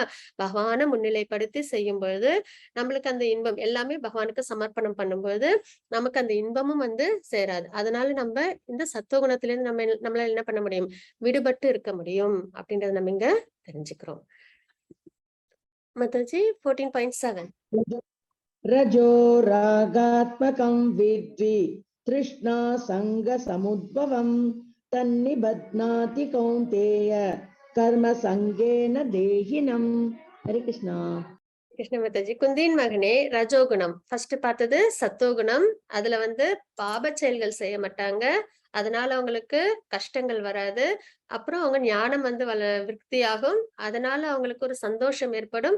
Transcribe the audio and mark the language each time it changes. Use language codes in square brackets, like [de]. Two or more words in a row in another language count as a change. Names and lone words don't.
[ta] பகவான முன்னிலைப்படுத்தி செய்யும் பொழுது நம்மளுக்கு அந்த இன்பம் எல்லாமே பகவானுக்கு சமர்ப்பணம் பண்ணும்போது நமக்கு அந்த இன்பமும் வந்து சேராது. அதனால நம்ம இந்த சத்துவகுணத்திலிருந்து நம்மளால என்ன பண்ண முடியும்? விடுபட்டு இருக்க முடியும் அப்படின்றத நம்ம இங்க தெரிஞ்சுக்கிறோம். மத்தாஜி 14.7 [sa] रजो रागात्मकं विद्धि तृष्णा संग समुद्भवं तन्निबध्नाति कौन्तेय कर्म संगेन देहिनम्. हरे कृष्णा. [ta] கிருஷ்ண மாதாஜி. குந்தியின் மகனே, ரஜோகுணம் ஃபர்ஸ்ட் பார்த்தது சத்தோகுணம். அதுல வந்து பாப செயல்கள் செய்ய மாட்டாங்க. அதனால அவங்களுக்கு கஷ்டங்கள் வராது. அப்புறம் அவங்க ஞானம் வந்து விருத்தியாகும். அதனால அவங்களுக்கு ஒரு சந்தோஷம் ஏற்படும்.